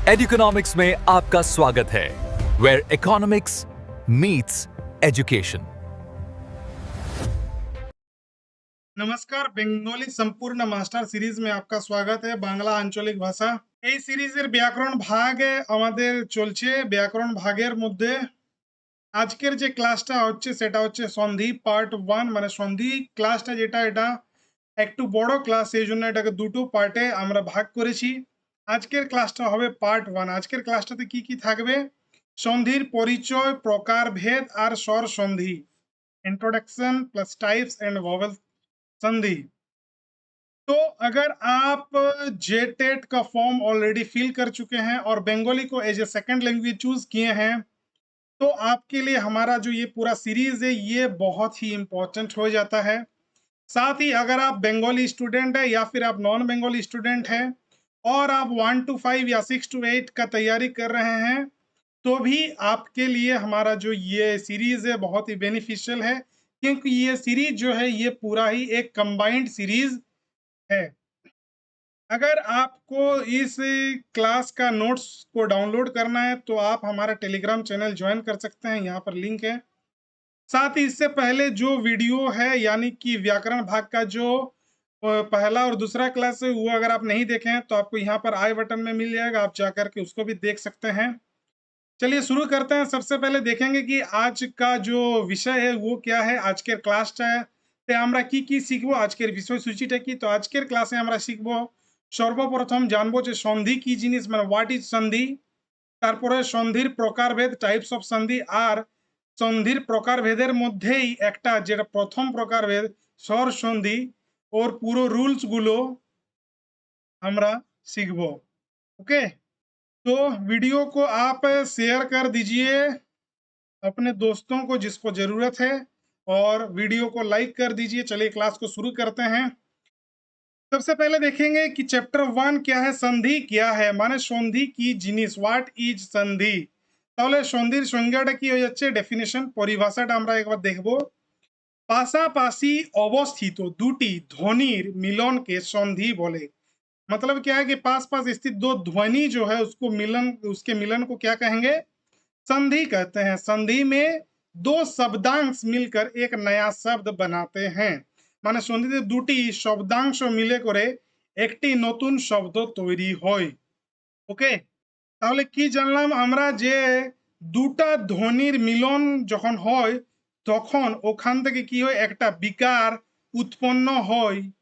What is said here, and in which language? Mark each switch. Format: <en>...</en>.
<hi>एडुकेनॉमिक्स में आपका स्वागत है, वेयर इकोनॉमिक्स मीट्स एजुकेशन। नमस्कार, बेंगली संपूर्ण मास्टर सीरीज में आपका स्वागत है। बांग्ला आंचलिक भाषा</hi> <bn>এই সিরিজের ব্যাকরণ ভাগে আমাদের চলছে। ব্যাকরণ ভাগের মধ্যে আজকের যে ক্লাসটা হচ্ছে সেটা হচ্ছে সন্ধি পার্ট 1, মানে সন্ধি ক্লাসটা যেটা এটা একটু বড় ক্লাস, এই জন্য এটাকে দুটো পার্টে আমরা ভাগ করেছি। আজকের ক্লাসটা হবে পার্ট 1। আজকের ক্লাসটাতে কি কি থাকবে? সন্ধির পরিচয়, প্রকারভেদ আর স্বর সন্ধি,</bn> <en>Introduction plus types and vowel sandhi.</en> <hi>तो अगर आप जेटेट का फॉर्म ऑलरेडी फिल कर चुके हैं और बंगाली को as a second language choose किए हैं, तो आपके लिए हमारा जो ये पूरा सीरीज है ये बहुत ही इंपॉर्टेंट हो जाता है। साथ ही अगर आप बंगाली स्टूडेंट है या फिर आप नॉन बंगाली स्टूडेंट हैं और आप 1 to 5 या 6 to 8 का तैयारी कर रहे हैं, तो भी आपके लिए हमारा जो ये सीरीज है बहुत ही बेनिफिशियल है, क्योंकि ये सीरीज जो है ये पूरा ही एक कंबाइंड सीरीज है। अगर आपको इस क्लास का नोट्स को डाउनलोड करना है तो आप हमारा टेलीग्राम चैनल ज्वाइन कर सकते हैं, यहाँ पर लिंक है। साथ ही इससे पहले जो वीडियो है यानी कि व्याकरण भाग का जो पहला और दूसरा क्लास है वो अगर आप नहीं देखे हैं तो आपको यहाँ पर आई बटन में मिल जाएगा, आप जाकर के उसको भी देख सकते हैं। चलिए शुरू करते हैं। सबसे पहले देखेंगे कि आज का जो विषय है वो क्या है।</hi> <bn>আজকের ক্লাসটাতে আমরা কি কি শিখবো, আজকের বিষয়সূচিটা কি। তো আজকের ক্লাসে আমরা শিখবো সর্বপ্রথম জানবো যে সন্ধি কি জিনিস, মানে</bn> <en>What is sandhi.</en> <bn>তারপরে সন্ধির প্রকারভেদ,</bn> <en>types of sandhi,</en> <bn>আর সন্ধির প্রকারভেদের মধ্যেই একটা যেটা প্রথম প্রকারভেদ স্বর সন্ধি, ওর পুরো রুলস গুলো আমরা শিখবো।</bn> <hi>ओके, तो वीडियो को आप शेयर कर दीजिए अपने दोस्तों को जिसको जरूरत है, और वीडियो को लाइक कर दीजिए। चलिए क्लास को शुरू करते हैं। सबसे पहले देखेंगे कि चैप्टर 1 क्या है, संधि क्या है, माने</hi> <bn>সন্ধি কি জিনিস,</bn> <en>What is sandhi.</en> <bn>তাহলে সন্ধির সংজ্ঞাটা কি হয়ে যাচ্ছে, ডেফিনেশন পরিভাষাটা আমরা একবার দেখব। পাশাপাশি অবস্থিত দুটি ধ্বনির মিলনকে সন্ধি বলে।</bn> <hi>मतलब क्या है कि पास पास स्थित दो ध्वनि जो है उसको मिलन, उसके मिलन को क्या कहेंगे, संधि कहते हैं। संधि में दो शब्दांश मिलकर एक नया शब्द बनाते हैं,</hi> <bn>মানে সন্ধিতে দুটি শব্দাংশ মিলে করে একটি নতুন শব্দ তৈরি হয়। ওকে, তাহলে কি জানলাম আমরা, যে দুটা ধ্বনির মিলন যখন হয় তখন ওখান থেকে কি হয়, একটা বিকার উৎপন্ন হয়।</bn>